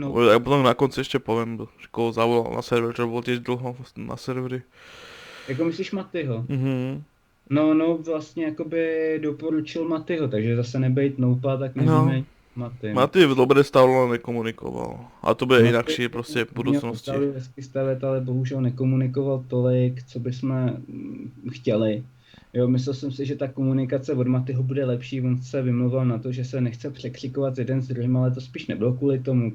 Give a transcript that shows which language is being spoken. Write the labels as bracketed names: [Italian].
[Slovak] Ja potom na konci ešte poviem, že koho zavolal na server, čo bol tiež dlho na serveri. [Czech] Jako myslíš Matyho? Mhm. No, vlastně jakoby doporučil Matyho, takže zase nebejt Noupa, tak nevíme Maty. [Slovak] Maty dobre stavil, ale nekomunikoval. A to bude inakšie proste v budúcnosti. [Czech] Měl hezky stavět, ale bohužel nekomunikoval tolik, co bychom chtěli. Jo, myslel jsem si, že ta komunikace od Matyho bude lepší, on se vymlouval na to, že se nechce překřikovat jeden s druhým, ale to spíš nebylo kvůli tomu.